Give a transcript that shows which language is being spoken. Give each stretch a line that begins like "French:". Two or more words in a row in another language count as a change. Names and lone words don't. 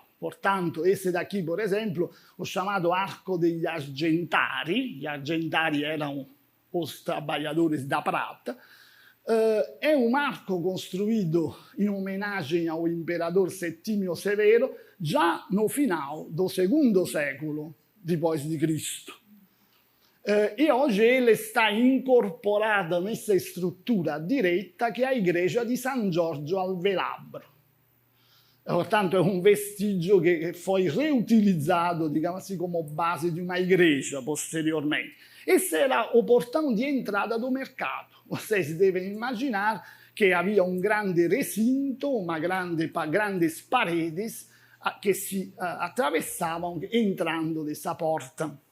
Portuguese: Portanto, esse daqui, por exemplo, o chamado Arco degli Argentari, gli Argentari eram os trabalhadores da prata, é um arco construído em homenagem ao imperador Settimio Severo já no final do II século depois de Cristo. E hoje ele está incorporado nessa estrutura direita que é a igreja di San Giorgio al Velabro. Portanto,
Italian: è un vestigio che
Portuguese: foi reutilizzato, diciamo assim, como base
Italian: di una
Portuguese: igreja posteriormente. Esse era o portão de entrada do mercado. Vocês devem imaginar que havia um grande recinto, grandes paredes que se atravessavam entrando dessa porta.